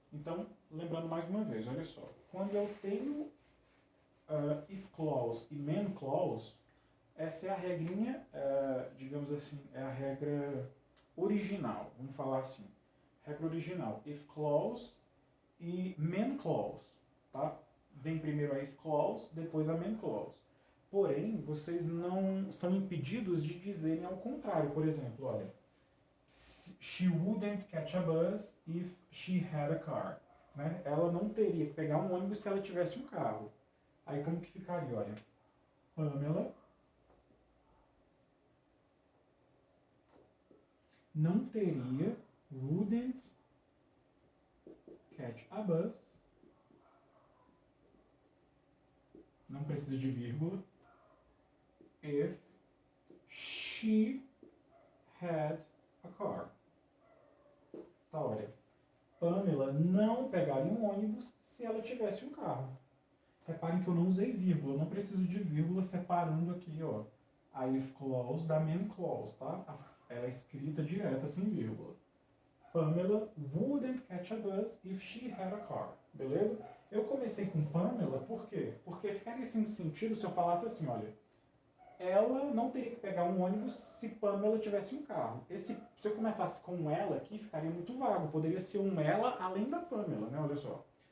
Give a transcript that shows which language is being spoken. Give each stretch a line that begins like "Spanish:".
Portuguese: Então, lembrando mais uma vez, olha só. Quando eu tenho if clause e main clause, essa é a regrinha, digamos assim, é a regra original, vamos falar assim. Regra original, if clause e main clause, tá? Vem primeiro a if clause, depois a main clause. Porém, vocês não são impedidos de dizerem ao contrário. Por exemplo, olha,
English: she wouldn't catch a bus if she had a car.
Portuguese: Né? Ela não teria que pegar um ônibus se ela tivesse um carro. Aí como que ficaria? Olha, Pamela não teria,
English: wouldn't catch a bus,
Portuguese: não precisa de vírgula,
English: if she had a car.
Portuguese: Tá, olha, Pamela não pegaria um ônibus se ela tivesse um carro. Reparem que eu não usei vírgula, eu não preciso de vírgula separando aqui, ó, a if clause da main clause, tá? Ela é escrita direta, sem vírgula.
English: Pamela wouldn't catch a bus if she had a car.
Portuguese: Beleza? Eu comecei com Pamela, por quê? Porque ficaria sem sentido se eu falasse assim, olha, ela não teria que pegar um ônibus se Pamela tivesse um carro. Se eu começasse com ela aqui, ficaria muito vago. Poderia ser um ela além da Pamela, né? Olha só.